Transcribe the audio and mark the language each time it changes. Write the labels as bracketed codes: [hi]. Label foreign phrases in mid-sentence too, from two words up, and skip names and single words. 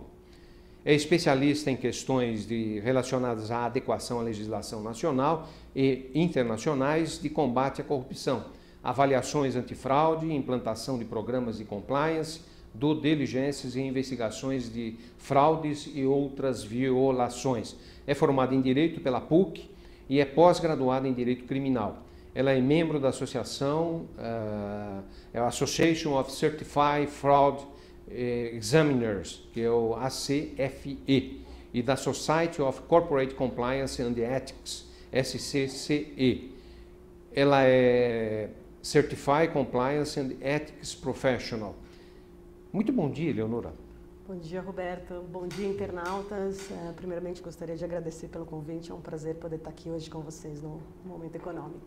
[pt] É especialista em questões relacionadas à adequação à legislação nacional e internacionais de combate à corrupção, avaliações antifraude, implantação de programas de compliance, due diligências e investigações de fraudes e outras violações. É formada em Direito pela PUC e é pós-graduada em Direito Criminal. Ela é membro da associação, é a Association of Certified Fraud Examiners, que é o ACFE, e da Society of Corporate Compliance and Ethics, SCCE. Ela é Certified Compliance and Ethics Professional. Muito bom dia, Eleonora. Bom dia, Roberto. Bom dia, internautas. Primeiramente, gostaria de agradecer pelo convite. É um prazer poder estar aqui hoje com vocês no Momento Econômico.